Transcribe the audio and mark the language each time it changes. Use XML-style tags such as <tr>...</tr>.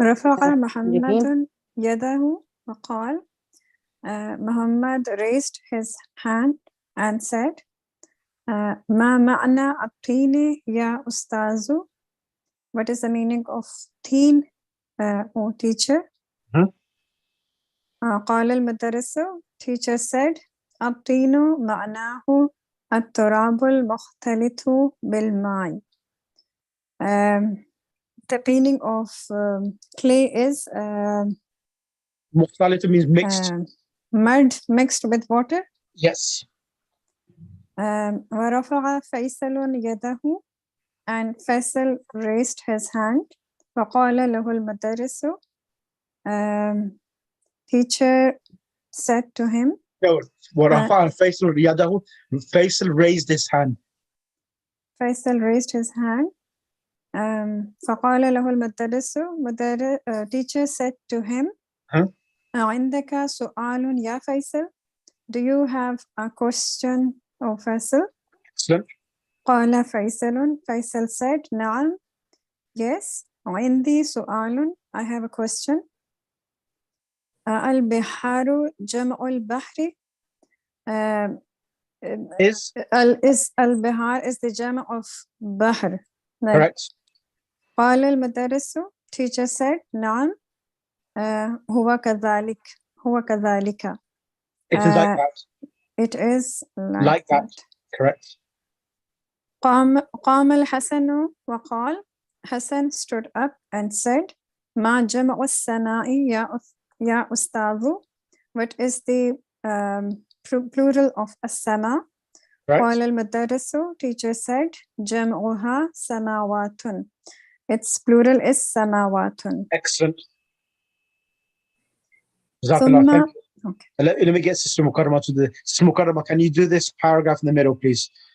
<ar>رفع محمد يده وقال</ar> <en>Muhammad raised his hand and said</en> <ar>ما معنى الطين يا أستاذ?</ar> <en>What is the meaning of teen, or teacher?</en> <ar>قال المدرس,</ar> <en>teacher said</en> <ar>الطين معناه التراب المختلط بالماء.</ar> <en>The meaning of clay is مختلط means mixed. Mud mixed with water. Yes.</en> <ar>ورفع فيصل يده,</ar> <en>and Faisal raised his hand.</en> <ar>وقال له المدرس,</ar> <en>teacher said to him. No,</en> <ar>ورفع فيصل يده.</ar> <en>Faisal raised his hand. Faisal raised his hand.</en> <ar>فقال له المدرس,</ar> <en>teacher said to him.</en> <ar>عندك سؤال يا فيصل?</ar> <en>Do you have a question, O Faisal? Excellent.</en> <ar>قال فيصل,</ar> <en>Faisal said</en> <ar>نعم,</ar> <en>yes.</en> <ar>عندي سؤال,</ar> <en>I have a question.</en> <ar>البحار جمع البحر.</ar> <en>Is البحار is the جمع of بحر. Correct.</en> <ar>قال المدرس,</ar> <en>teacher said</en> <ar>نعم. هو كذلك.</ar> <en>It is like that. It is like that. Correct.</en> <ar>قام الحسن وقال,</ar> <en>Hassan stood up and said</en> <ar>ما جمع السماء يا أستاذ?</ar> <en>What is the plural of السماء?</en> <ar>قال المدرس,</ar> <en>teacher said</en> <ar>جمعها سماوات.</ar> <en>Its plural is سماوات. Excellent. Jazakallah. Okay. Let me get Sister Mukarrama to the Sister Mukarrama, can you do this paragraph in the middle, please?</en>